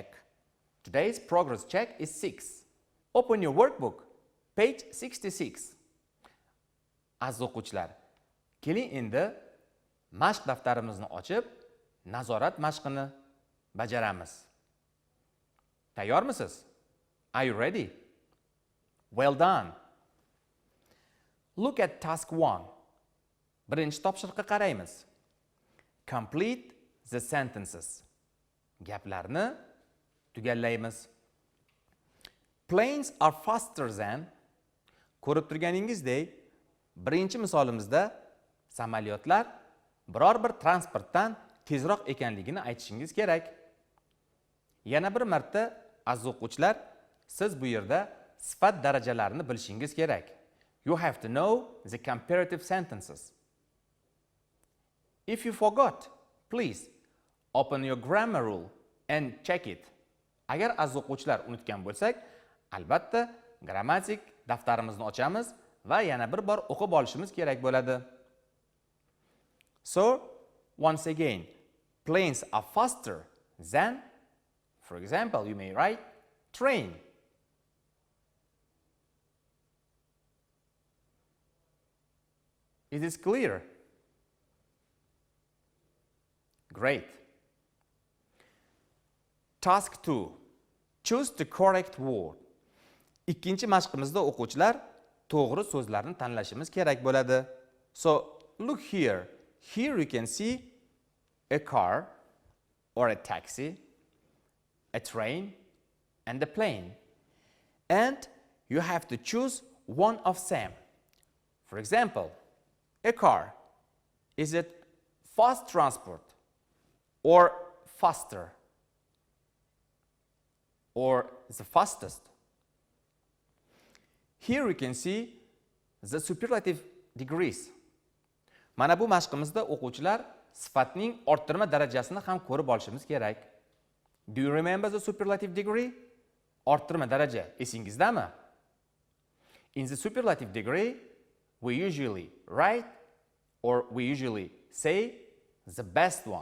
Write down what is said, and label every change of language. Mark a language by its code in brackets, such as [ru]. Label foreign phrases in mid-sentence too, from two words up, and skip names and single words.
[en] Today's progress check is 6. Open your workbook, page 66. [uz] Aziz o'quvchilar, keling endi mashq daftarimizni ochib, nazorat mashqini bajaramiz. Tayyormisiz? [en] Are you ready? Well done. Look at task 1. [uz] Birinchi topshiriqqa qaraymiz. [en] Complete the sentences. [uz] Gaplarni tugallaymiz. [en] Planes are faster than. [uz] Ko'rib turganingizdek, birinchi misolimizda samolyotlar biror bir transportdan tezroq ekanligini aytishingiz kerak. Yana bir marta aziz o'quvchilar, siz bu yerda sifat darajalarini bilishingiz kerak. [en] You have to know the comparative sentences. If you forgot, please open your grammar rule and check it. [uz] Agar aziz o'quvchilar unutgan bo'lsak, albatta grammatik daftarimizni ochamiz va yana bir bor o'qib olishimiz kerak bo'ladi. [en] So, once again, planes are faster than, for example, you may write train. Is this clear? Great. Task 2. Choose the correct word. [uz] Ikkinchi mashqimizda o'quvchilar to'g'ri so'zlarni tanlashimiz kerak bo'ladi. [en] So, look here. Here you can see a car or a taxi, a train, and a plane. And you have to choose one of them. For example, a car. Is it fast transport or faster? Or the fastest? Here you can see the superlative degrees. [uz] Mana bu mashqimizda o'quvchilar sifatning orttirma darajasini ham ko'rib olishimiz kerak. [en] Do you remember the superlative degree? [uz] Orttirma daraja esingizdami? [en] In the superlative degree, we usually write or we usually say the best one.